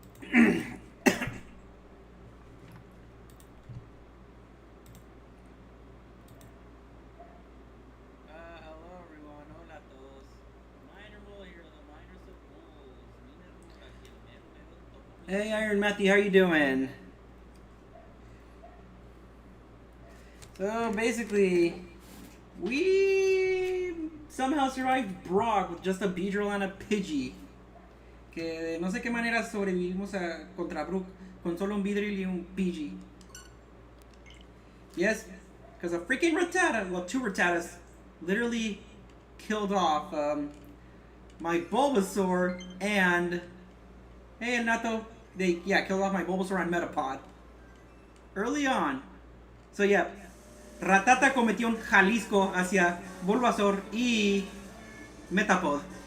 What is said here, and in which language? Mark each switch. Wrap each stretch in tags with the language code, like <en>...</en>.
<en>Hello everyone,</en> <es>hola a todos.</es> <en>Miner Mole here, the miners of moles.</en> <es>Miner Mole aquí, el mero mero topo minero.</es> <en>Hey Iron Matthew, how you doing? So basically, we somehow survived Brock with just a Beedrill and a Pidgey.</en> <es>Que no sé qué manera sobrevivimos contra Brook con solo un Beedrill y un Pidgey.</es> <en>Yes, because a freaking Rattata, well, two Rattatas, literally killed off my Bulbasaur and... Hey, Nato, they killed off my Bulbasaur and Metapod. Early on. So yeah,</en> <es>Rattata cometió un Jalisco hacia Bulbasaur y Metapod.</es>